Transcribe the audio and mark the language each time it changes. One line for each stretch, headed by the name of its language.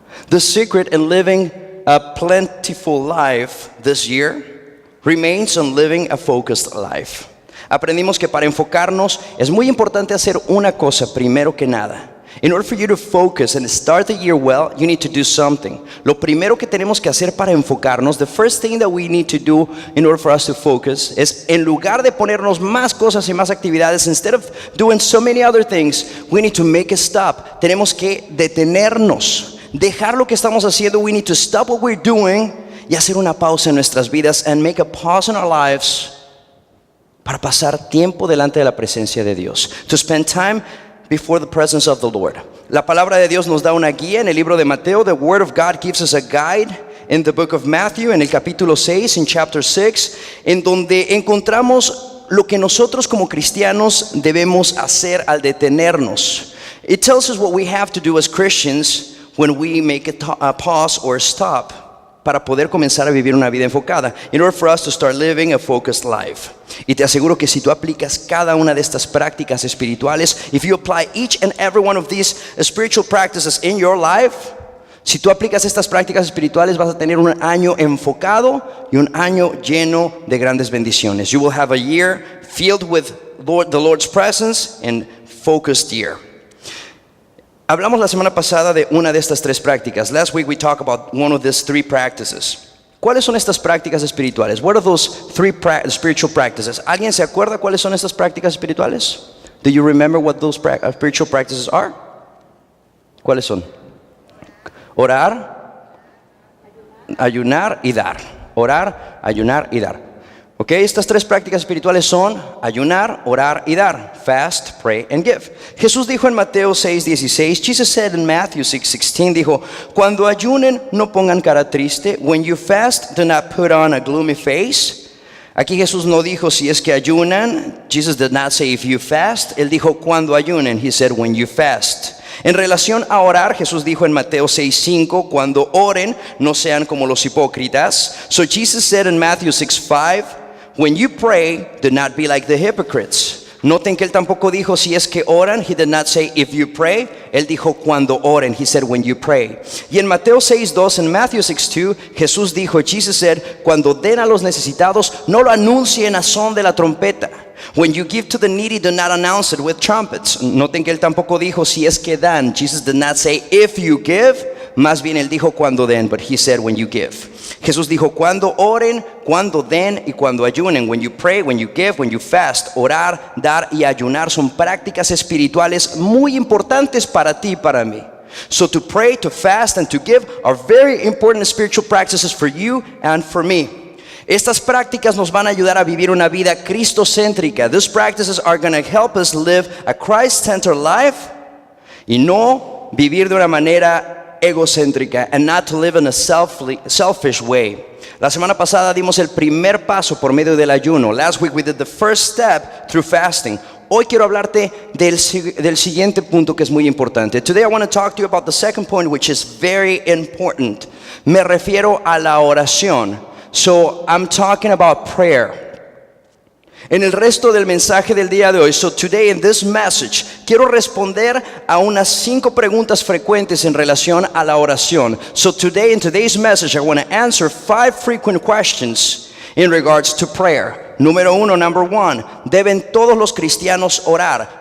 English: The secret in living a plentiful life this year remains in living a focused life.
Spanish: Aprendimos que para enfocarnos es muy importante hacer una cosa primero que nada.
English: In order for you to focus and start the year well, you need to do something.
Spanish: Lo primero que tenemos que hacer para enfocarnos,
English: the first thing that we need to do in order for us to focus,
Spanish: es en lugar de ponernos más cosas y más actividades,
English: instead of doing so many other things, we need to make a stop.
Spanish: Tenemos que detenernos, dejar lo que estamos haciendo.
English: We need to stop what we're doing
Spanish: y hacer una pausa en nuestras vidas
English: and make a pause in our lives
Spanish: para pasar tiempo delante de la presencia de Dios.
English: To spend time before the presence of the Lord.
Spanish: La palabra de Dios nos da una guía en el libro de Mateo.
English: The Word of God gives us a guide in the book of Matthew,
Spanish: en el capítulo 6,
English: in chapter 6,
Spanish: en donde encontramos lo que nosotros como cristianos debemos hacer al detenernos.
English: It tells us what we have to do as Christians when we make a pause or stop
Spanish: para poder comenzar a vivir una vida enfocada,
English: in order for us to start living a focused life.
Spanish: Y te aseguro que si tú aplicas cada una de estas prácticas espirituales,
English: if you apply each and every one of these spiritual practices in your life,
Spanish: si tú aplicas estas prácticas espirituales, vas a tener un año enfocado y un año lleno de grandes bendiciones.
English: You will have a year filled with the Lord's presence and focused year.
Spanish: Hablamos la semana pasada de una de estas tres prácticas.
English: Last week we talked about one of these three practices.
Spanish: ¿Cuáles son estas prácticas espirituales?
English: What are those three spiritual practices?
Spanish: ¿Alguien se acuerda cuáles son estas prácticas espirituales?
English: Do you remember what those spiritual practices are?
Spanish: ¿Cuáles son? Orar, ayunar y dar. Orar, ayunar y dar. Ok, estas tres prácticas espirituales son ayunar, orar y dar.
English: Fast, pray and give.
Spanish: Jesús dijo en Mateo 6:16,
English: Jesus said in Matthew 6:16,
Spanish: dijo, cuando ayunen no pongan cara triste.
English: When you fast, do not put on a gloomy face.
Spanish: Aquí Jesús no dijo si es que ayunan.
English: Jesus did not say if you fast.
Spanish: Él dijo cuando ayunen.
English: He said when you fast.
Spanish: En relación a orar, Jesús dijo en Mateo 6:5, cuando oren no sean como los hipócritas.
English: So Jesus said in Matthew 6:5, when you pray, do not be like the hypocrites.
Spanish: Noten que él tampoco dijo si es que oran.
English: He did not say if you pray.
Spanish: Él dijo cuando oren.
English: He said when you pray.
Spanish: Y en Mateo 6:2, en Matthew 6:2, Jesús dijo,
English: Jesus said,
Spanish: cuando den a los necesitados, no lo anuncien a son de la trompeta.
English: When you give to the needy, do not announce it with trumpets.
Spanish: Noten que él tampoco dijo si es que dan.
English: Jesus did not say if you give.
Spanish: Más bien él dijo cuando den,
English: but he said when you give.
Spanish: Jesús dijo cuando oren, cuando den y cuando ayunen.
English: When you pray, when you give, when you fast.
Spanish: Orar, dar y ayunar son prácticas espirituales muy importantes para ti y para mí.
English: So to pray, to fast and to give are very important spiritual practices for you and for me.
Spanish: Estas prácticas nos van a ayudar a vivir una vida cristocéntrica.
English: These practices are going to help us live a Christ-centered life
Spanish: y no vivir de una manera egocéntrica,
English: and not to live in a selfish way.
Spanish: La semana pasada dimos el primer paso por medio del ayuno.
English: Last week we did the first step through fasting.
Spanish: Hoy quiero hablarte del siguiente punto que es muy importante.
English: Today I want to talk to you about the second point, which is very important.
Spanish: Me refiero a la oración.
English: So I'm talking about prayer.
Spanish: En el resto del mensaje del día de hoy,
English: so today in this message,
Spanish: quiero responder a unas 5 preguntas frecuentes en relación a la oración.
English: So today in today's message, I want to answer 5 frequent questions in regards to prayer.
Spanish: Número 1,
English: number 1,
Spanish: ¿deben todos los cristianos orar?